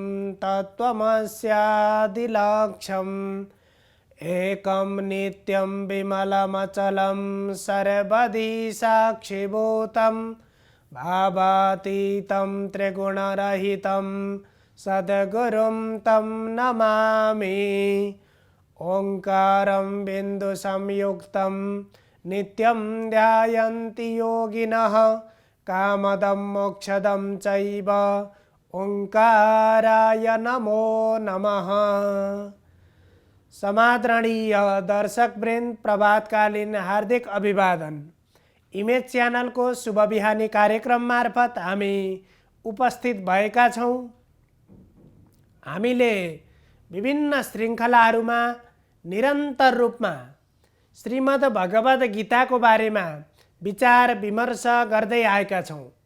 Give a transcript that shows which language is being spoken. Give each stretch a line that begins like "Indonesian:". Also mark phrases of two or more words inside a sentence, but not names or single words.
Sanskrit: तत्त्वमस्यादिलक्ष्यम् एकं नित्यं विमलमचलं सर्वदि साक्षिभूतं भावातीतं त्रिगुणरहितं सद्गुरुं तं नमामि। ओंकारं बिन्दुसंयुक्तं नित्यं ध्यायन्ति योगिनः कामदं मोक्षदं चैव ओंकाराय नमो नमः।
Nepali: समादरणीय दर्शकवृन्द, प्रभातकालीन हार्दिक अभिवादन। इमेज च्यानलको शुभ बिहानी कार्यक्रम मार्फत हामी उपस्थित भएका छौँ। हामीले विभिन्न श्रृङ्खलाहरूमा निरन्तर रूपमा श्रीमद् भगवद् गीताको बारेमा विचार विमर्श गर्दै आएका छौँ।